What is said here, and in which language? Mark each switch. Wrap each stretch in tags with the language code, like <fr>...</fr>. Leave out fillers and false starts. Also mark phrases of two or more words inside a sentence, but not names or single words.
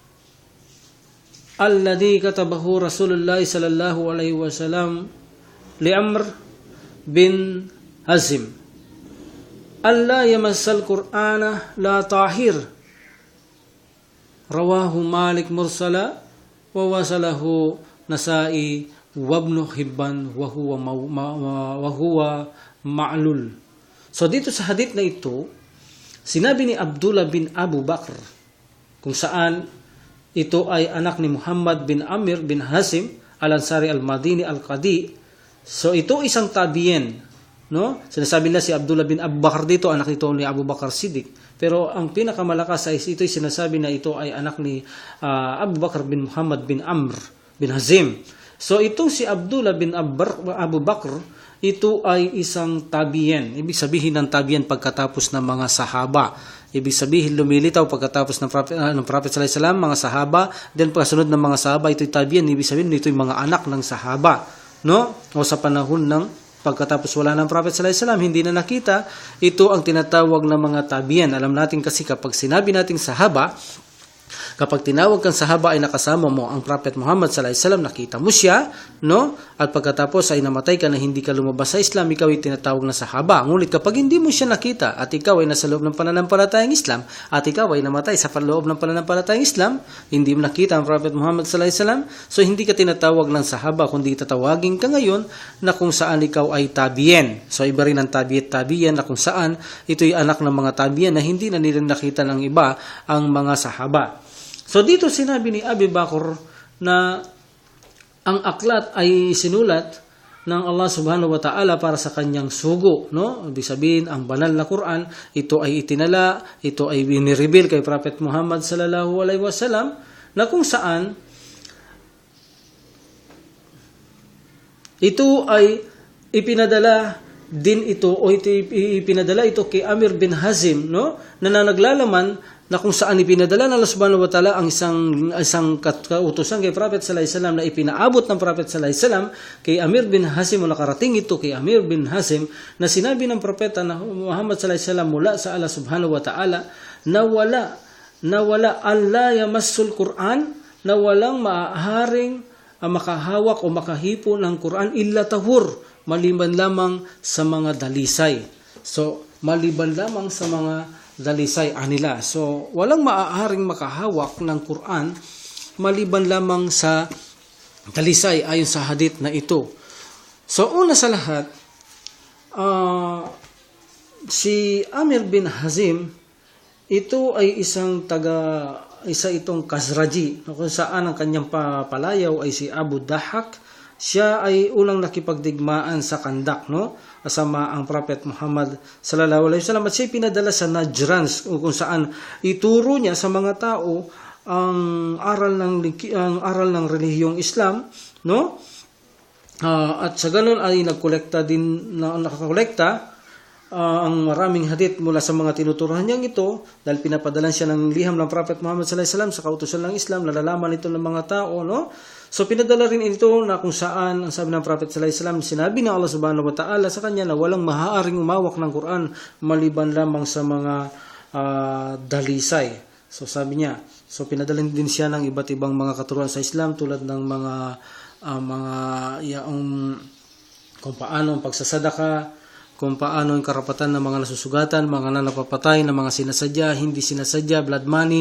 <ar>الذي كتبه رسول الله صلى الله عليه وسلم لعمرو بن حزم ألا يمس القرآن إلا طاهر رواه مالك مرسلا ووصله النسائي وابن حبان وهو معلول.</ar> <tl>So dito sa hadith na ito, sinabi ni Abdullah bin Abu Bakr, kung saan ito ay anak ni Muhammad bin Amir bin Hazim al-Ansari al-Madini al-Qadi. So ito isang tabi'in, no? Sinasabi nila si Abdullah bin Abu Bakr dito, anak ito ni Abu Bakr Siddiq. Pero ang pinakamalakas ay ito'y sinasabi na ito ay anak ni Abu Bakr bin Muhammad bin Amr bin Hazim. So itong si Abdullah bin Abu Bakr, ito ay isang tabi'in. Ibig sabihin ng tabi'in pagkatapos ng mga sahaba. Ibig sabihin lumilitaw pagkatapos ng Prophet</tl> <ar>صلى الله عليه وسلم,</ar> <tl>mga sahaba, then pagkasunod ng mga sahaba, ito'y tabi'in. Ibig sabihin ito'y mga anak ng sahaba, no? O sa panahon ng pagkatapos wala ng Prophet</tl> <ar>صلى الله عليه وسلم,</ar> <tl>hindi na nakita, ito ang tinatawag ng mga tabi'in. Alam natin kasi kapag sinabi nating sahaba, kapag tinawag kang sahaba ay nakasama mo ang Prophet Muhammad</tl> <ar>صلى الله عليه وسلم,</ar> <tl>nakita mo siya, no? At pagkatapos ay namatay ka na hindi ka lumabas sa Islam, ikaw ay tinatawag na sahaba. Ngunit kapag hindi mo siya nakita at ikaw ay nasa loob ng pananampalatayang Islam at ikaw ay namatay sa loob ng pananampalatayang Islam, hindi mo nakita ang Prophet Muhammad</tl> <ar>صلى الله عليه وسلم,</ar> <tl>so hindi ka tinatawag ng sahaba, kundi tatawagin ka ngayon na kung saan ikaw ay tabi'in. So iba rin ang tabi'in na kung saan ito'y anak ng mga tabi'in na hindi na nila nakita ng iba ang mga sahaba. So dito sinabi ni Abi Bakr na ang aklat ay sinulat ng Allah</tl> <ar>سبحانه وتعالى</ar> <tl>para sa kanyang sugo, no? Ibig sabihin ang banal na Quran, ito ay itinala, ito ay binireveal kay Prophet Muhammad</tl> <ar>صلى الله عليه وسلم,</ar> <tl>na kung saan ito ay ipinadala din ito o ipinadala ito kay Amir bin Hazim, no? Na naglalaman na kung saan ipinadala ng Allah</tl> <ar>سبحانه وتعالى</ar> <tl>ang isang kautusan kay Prophet</tl> <ar>صلى الله عليه وسلم</ar> <tl>na ipinaabot ng Prophet</tl> <ar>صلى الله عليه وسلم</ar> <tl>kay Amir bin Hazim o nakarating ito kay Amir bin Hazim na sinabi ng propeta na Muhammad</tl> <ar>صلى الله عليه وسلم</ar> <tl>mula sa Allah</tl> <ar>سبحانه وتعالى</ar> <tl>na</tl> <ar>ولا الله يمس القرآن,</ar> <tl>na walang maaaring makahawak o makahipo ng Quran</tl> <ar>إلا طهور,</ar> <tl>maliban lamang sa mga dalisay. So, maliban lamang sa mga dalisay anila. So, walang maaaring makahawak ng Quran maliban lamang sa dalisay ayon sa hadith na ito. So, una sa lahat, si Amir bin Hazim, ito ay isa itong Khazraji, kung saan ang kanyang palayaw ay si Abu Dahak. Siya ay unang nakipagdigmaan sa Kandak, no? Kasama ang Prophet Muhammad</tl> <ar>صلى الله عليه وسلم,</ar> <tl>at siya pinadala sa Najran kung saan ituro niya sa mga tao ang aral ng relihiyong Islam, no? At sa ganun ay nakakolekta ang maraming hadith mula sa mga tinuturuan niyang ito, dahil pinapadalan siya ng liham ng Prophet Muhammad</tl> <ar>صلى الله عليه وسلم</ar> <tl>sa kautusan ng Islam, nalalaman ito ng mga tao, no? So pinadala rin ito na kung saan ang sabi ng Prophet</tl> <ar>صلى الله عليه وسلم,</ar> <tl>sinabi ng Allah</tl> <ar>سبحانه وتعالى</ar> <tl>sa kanya na walang maaaring umawak ng Quran maliban lamang sa mga dalisay. So sabi niya, so pinadala din siya ng iba't ibang mga katuruan sa Islam tulad ng kung paano ang pagsasadaka, kung paano ang karapatan ng mga nasusugatan, mga napapatay, ng mga sinasadya, hindi sinasadya,</tl> <en>blood money.</en>